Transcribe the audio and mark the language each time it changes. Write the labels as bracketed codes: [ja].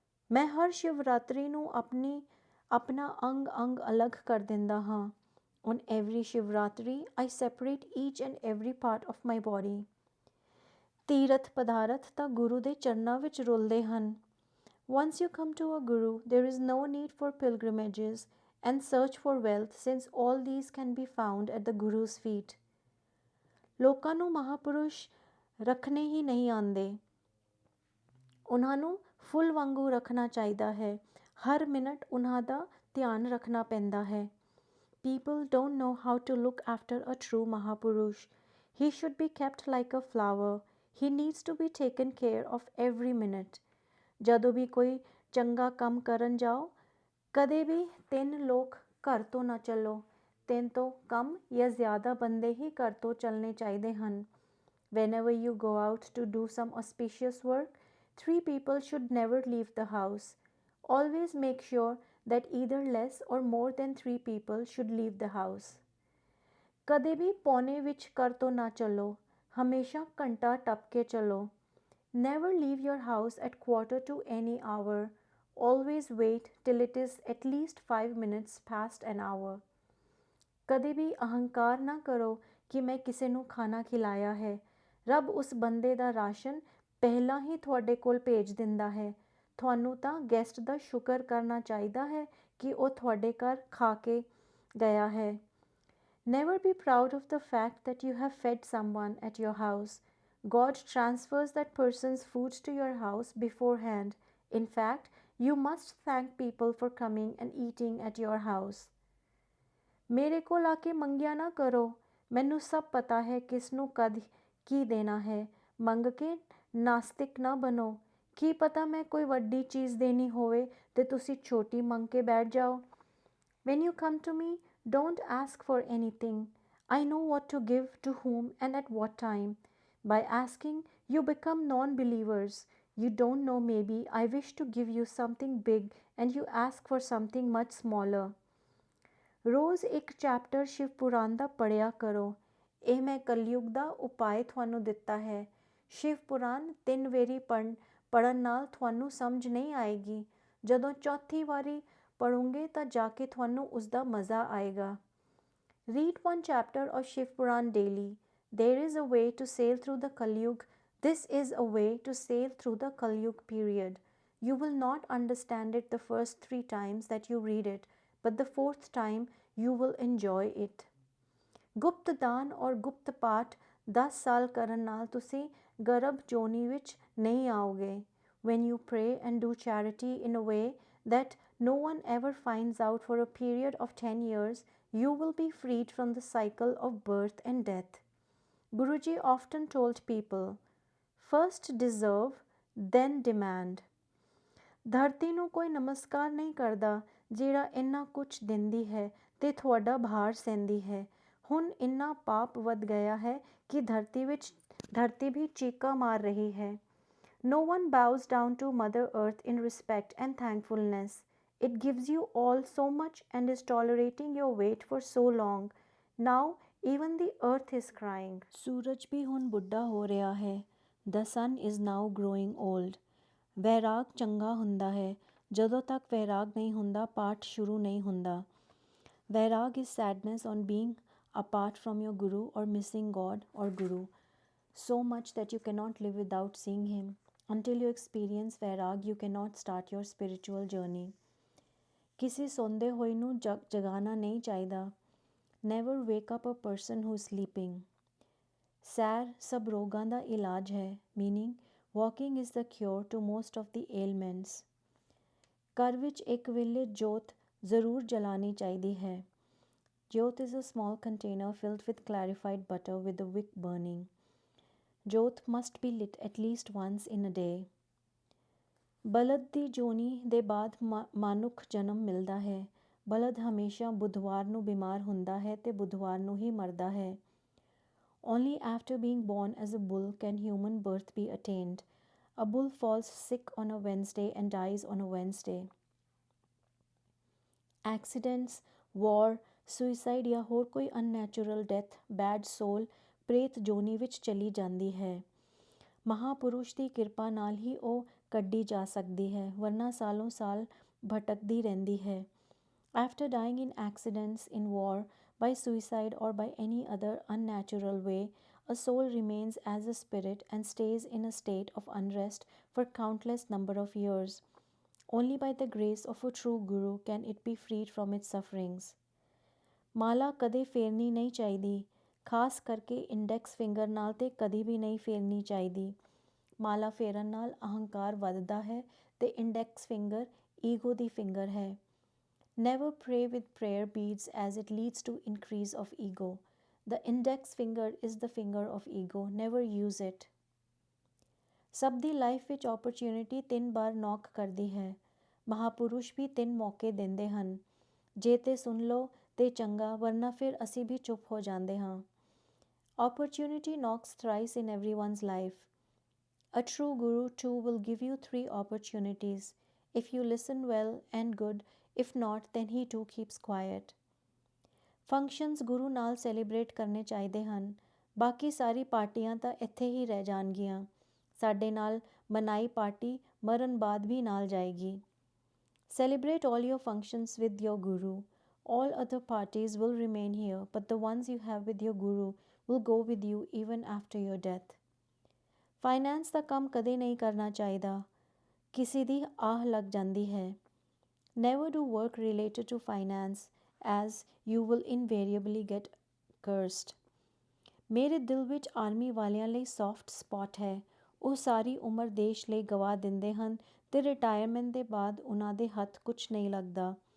[pa] ਮੈਂ ਹਰ ਸ਼ਿਵਰਾਤਰੀ ਨੂੰ ਆਪਣਾ ਅੰਗ ਅਲੱਗ ਕਰ ਦਿੰਦਾ ਹਾਂ। [en] On every Shivratri, I separate each and every part of my body. [pa] ਤੀਰਥ ਪਦਾਰਥ ਤਾਂ ਗੁਰੂ ਦੇ ਚਰਨਾਂ ਵਿੱਚ ਰੁਲਦੇ ਹਨ। [en] Once you come to a guru, there is no need for pilgrimages and search for wealth, since all these can be found at the Guru's feet. [pa] ਲੋਕਾਂ ਨੂੰ ਮਹਾਪੁਰਸ਼ ਰੱਖਣੇ ਹੀ ਨਹੀਂ ਆਉਂਦੇ, ਉਹਨਾਂ ਨੂੰ ਫੁੱਲ ਵਾਂਗੂ ਰੱਖਣਾ ਚਾਹੀਦਾ ਹੈ। ਹਰ ਮਿੰਟ ਉਹਨਾਂ ਦਾ ਧਿਆਨ ਰੱਖਣਾ ਪੈਂਦਾ ਹੈ। [en] People don't know how to look after a true Mahapurush. He should be kept like a flower. He needs to be taken care of every minute. [pa] ਜਦੋਂ ਵੀ ਕੋਈ ਚੰਗਾ ਕੰਮ ਕਰਨ ਜਾਓ, ਕਦੇ ਵੀ 3 ਲੋਕ ਘਰ ਤੋਂ ਨਾ ਚੱਲੋ। 3 ਤੋਂ ਕਮ ਜਾਂ ਜ਼ਿਆਦਾ ਬੰਦੇ ਹੀ ਘਰ ਤੋਂ ਚੱਲਣੇ ਚਾਹੀਦੇ ਹਨ। [en] Whenever you go out to do some auspicious work, 3 people should never leave the house. Always make sure that either less or more than 3 people should leave the house. [pa] ਕਦੇ ਵੀ ਪੌਣੇ ਵਿੱਚ ਘਰ ਤੋਂ ਨਾ ਚੱਲੋ, ਹਮੇਸ਼ਾ ਘੰਟਾ ਟੱਪ ਕੇ ਚੱਲੋ। [en] Never leave your house at quarter to any hour. Always wait till it is at least 5 minutes past an hour. [pa] ਕਦੇ ਵੀ ਅਹੰਕਾਰ ਨਾ ਕਰੋ ਕਿ ਮੈਂ ਕਿਸੇ ਨੂੰ ਖਾਣਾ ਖਿਲਾਇਆ ਹੈ। ਰੱਬ ਉਸ ਬੰਦੇ ਦਾ ਰਾਸ਼ਨ ਪਹਿਲਾਂ ਹੀ ਤੁਹਾਡੇ ਕੋਲ ਭੇਜ ਦਿੰਦਾ ਹੈ। ਤੁਹਾਨੂੰ ਤਾਂ ਗੈਸਟ ਦਾ ਸ਼ੁਕਰ ਕਰਨਾ ਚਾਹੀਦਾ ਹੈ ਕਿ ਉਹ ਤੁਹਾਡੇ ਘਰ ਖਾ ਕੇ ਗਿਆ ਹੈ। [en] Never be proud of the fact that you have fed someone at your house. God transfers that person's food to your house beforehand. In fact, you must thank people for coming and eating at your house. [pa] ਮੇਰੇ ਕੋਲ ਆ ਕੇ ਮੰਗਿਆ ਨਾ ਕਰੋ। ਮੈਨੂੰ ਸਭ ਪਤਾ ਹੈ ਕਿਸ ਨੂੰ ਕਦ ਕੀ ਦੇਣਾ ਹੈ। ਮੰਗ ਕੇ ਨਾਸਤਿਕ ਨਾ ਬਣੋ। ਕੀ ਪਤਾ ਮੈਂ ਕੋਈ ਵੱਡੀ ਚੀਜ਼ ਦੇਣੀ ਹੋਵੇ ਤੇ ਤੁਸੀਂ ਛੋਟੀ ਮੰਗ ਕੇ ਬੈਠ ਜਾਓ। [en] When you come to me, don't ask for anything. I know what to give to whom and at what time. By asking, you become non-believers. You don't know, maybe I wish to give you something big and you ask for something much smaller. [pa] ਰੋਜ਼ ਇੱਕ chapter Shiv ਪੁਰਾਣ ਦਾ ਪੜ੍ਹਿਆ ਕਰੋ। ਇਹ ਮੈਂ ਕਲਯੁਗ ਦਾ ਉਪਾਅ ਤੁਹਾਨੂੰ ਦਿੱਤਾ ਹੈ। ਸ਼ਿਵ ਪੁਰਾਣ 3 ਵਾਰੀ ਪੜ੍ਹਨ ਨਾਲ ਤੁਹਾਨੂੰ ਸਮਝ ਨਹੀਂ ਆਏਗੀ। ਜਦੋਂ ਚੌਥੀ ਵਾਰੀ ਪੜ੍ਹੋਗੇ ਤਾਂ ਜਾ ਕੇ ਤੁਹਾਨੂੰ ਉਸ ਦਾ ਮਜ਼ਾ ਆਏਗਾ। [en] Read 1 chapter of Shiv Puran daily. There is a way to sail through the Kalyug. This is a way to sail through the Kalyug period. You will not understand it the first 3 times that you read it, but the 4th time you will enjoy it. [pa] ਗੁਪਤ ਦਾਨ ਔਰ ਗੁਪਤ ਪਾਠ 10 ਸਾਲ ਕਰਨ ਨਾਲ ਤੁਸੀਂ ਗਰਭ ਜੋਨੀ ਵਿੱਚ ਨਹੀਂ ਆਓਗੇ। [en] When you pray and do charity in a way that no one ever finds out for a period of 10 years, you will be freed from the cycle of birth and death. Guruji often told people, first deserve, then demand. [pa] ਧਰਤੀ ਨੂੰ ਕੋਈ ਨਮਸਕਾਰ ਨਹੀਂ ਕਰਦਾ ਜਿਹੜਾ ਇੰਨਾ ਕੁਛ ਦਿੰਦੀ ਹੈ ਤੇ ਤੁਹਾਡਾ ਭਾਰ ਸਹਿੰਦੀ ਹੈ। ਹੁਣ ਇੰਨਾ ਪਾਪ ਵੱਧ ਗਿਆ ਹੈ ਕਿ ਧਰਤੀ ਵੀ ਚੀਕਾਂ ਮਾਰ ਰਹੀ ਹੈ। [en] No one bows down to Mother Earth in respect and thankfulness. It gives you all so much and is tolerating your weight for so long. Now even the earth is crying. [pa] ਸੂਰਜ ਵੀ ਹੁਣ ਬੁੱਢਾ ਹੋ ਰਿਹਾ ਹੈ। [en] The sun is now growing old. [pa] ਵੈਰਾਗ ਚੰਗਾ ਹੁੰਦਾ ਹੈ। ਜਦੋਂ ਤੱਕ ਵੈਰਾਗ ਨਹੀਂ ਹੁੰਦਾ, ਪਾਠ ਸ਼ੁਰੂ ਨਹੀਂ ਹੁੰਦਾ। [en] Vairag is sadness on being apart from your guru or missing God or guru so much that you cannot live without seeing him. Until you experience vairag, you cannot start your spiritual journey. [pa] ਕਿਸੇ ਸੌਂਦੇ ਹੋਏ ਨੂੰ ਜਗਾਉਣਾ ਨਹੀਂ ਚਾਹੀਦਾ। [en] Never wake up a person who is sleeping. [pa] ਸੈਰ ਸਭ ਰੋਗਾਂ ਦਾ ਇਲਾਜ ਹੈ, [en] meaning walking is the cure to most of the ailments. [pa] ਘਰ ਵਿੱਚ ਇੱਕ ਵੇਲੇ ਜੋਤ ਜ਼ਰੂਰ ਜਲਾਉਣੀ ਚਾਹੀਦੀ ਹੈ। [en] Jyot is a small container filled with clarified butter with a wick burning. Jyot must be lit at least once in a day. [pa] ਬਲਦ ਦੀ ਜੋਨੀ ਦੇ ਬਾਅਦ ਮਾਨੁਖ ਜਨਮ ਮਿਲਦਾ ਹੈ। ਬਲਦ ਹਮੇਸ਼ਾ ਬੁੱਧਵਾਰ ਨੂੰ ਬਿਮਾਰ ਹੁੰਦਾ ਹੈ ਅਤੇ ਬੁੱਧਵਾਰ ਨੂੰ ਹੀ ਮਰਦਾ ਹੈ। [en] Only after being born as a bull can human birth be attained. A bull falls sick on a Wednesday and dies on a Wednesday. Accidents, war, suicide [pa] ਜਾਂ ਹੋਰ ਕੋਈ [en] unnatural death, bad soul [pa] ਪ੍ਰੇਤ ਜੋਨੀ ਵਿੱਚ ਚਲੀ ਜਾਂਦੀ ਹੈ। ਮਹਾਂਪੁਰਸ਼ ਦੀ ਕਿਰਪਾ ਨਾਲ ਹੀ ਉਹ ਕੱਢੀ ਜਾ ਸਕਦੀ ਹੈ, ਵਰਨਾ ਸਾਲੋਂ ਸਾਲ ਭਟਕਦੀ ਰਹਿੰਦੀ ਹੈ। [en] After dying in accidents, in war, by suicide or by any other unnatural way, a soul remains as a spirit and stays in a state of unrest for countless number of years. Only by the grace of a true Guru can it be freed from its sufferings. [pa] ਮਾਲਾ ਕਦੇ ਫੇਰਨੀ ਨਹੀਂ ਚਾਹੀਦੀ, ਖਾਸ ਕਰਕੇ index finger ਨਾਲ ਤੇ ਕਦੀ ਵੀ ਨਹੀਂ ਫੇਰਨੀ ਚਾਹੀਦੀ। ਮਾਲਾ ਫੇਰਨ ਨਾਲ ਅਹੰਕਾਰ ਵੱਧਦਾ ਹੈ ਅਤੇ ਇੰਡੈਕਸ ਫਿੰਗਰ ਈਗੋ ਦੀ ਫਿੰਗਰ ਹੈ। [en] Never pray with prayer beads as it leads to increase of ego. The index finger is the finger of ego. Never use it. [pa] ਸਭ ਦੀ ਲਾਈਫ ਵਿੱਚ ਓਪਰਚੁਨਿਟੀ 3 ਵਾਰ ਨੌਕ ਕਰਦੀ ਹੈ। ਮਹਾਂਪੁਰਸ਼ ਵੀ 3 ਮੌਕੇ ਦਿੰਦੇ ਹਨ। ਜੇ ਤੇ ਸੁਣ ਲਓ ਤੇ ਚੰਗਾ, ਵਰਨਾ ਫਿਰ ਅਸੀਂ ਵੀ ਚੁੱਪ ਹੋ ਜਾਂਦੇ ਹਾਂ। [en] Opportunity knocks thrice in everyone's life. A true Guru too will give you 3 opportunities. If you listen well and good, if not, then he too keeps quiet. [pa] Functions ਗੁਰੂ ਨਾਲ ਸੈਲੀਬ੍ਰੇਟ ਕਰਨੇ ਚਾਹੀਦੇ ਹਨ। ਬਾਕੀ ਸਾਰੀ ਪਾਰਟੀਆਂ ਤਾਂ ਇੱਥੇ ਹੀ ਰਹਿ ਜਾਣਗੀਆਂ। ਸਾਡੇ ਨਾਲ ਮਨਾਈ ਪਾਰਟੀ ਮਰਨ ਬਾਅਦ ਵੀ ਨਾਲ ਜਾਏਗੀ। [en] Celebrate all your functions with your Guru. All other parties will remain here, but the ones you have with your Guru will go with you even after your death. [pa] Finance ਦਾ ਕੰਮ ਕਦੇ ਨਹੀਂ ਕਰਨਾ ਚਾਹੀਦਾ, ਕਿਸੇ ਦੀ ਆਹ ਲੱਗ ਜਾਂਦੀ ਹੈ। [en] Never do work related to finance, as you will invariably get cursed. [pa] ਮੇਰੇ ਦਿਲ ਵਿੱਚ ਆਰਮੀ ਵਾਲਿਆਂ ਲਈ [en] soft spot [pa] ਹੈ। ਉਹ ਸਾਰੀ ਉਮਰ ਦੇਸ਼ ਲਈ ਗਵਾ ਦਿੰਦੇ ਹਨ ਅਤੇ ਰਿਟਾਇਰਮੈਂਟ ਦੇ ਬਾਅਦ ਉਹਨਾਂ ਦੇ ਹੱਥ ਕੁਛ ਨਹੀਂ ਲੱਗਦਾ।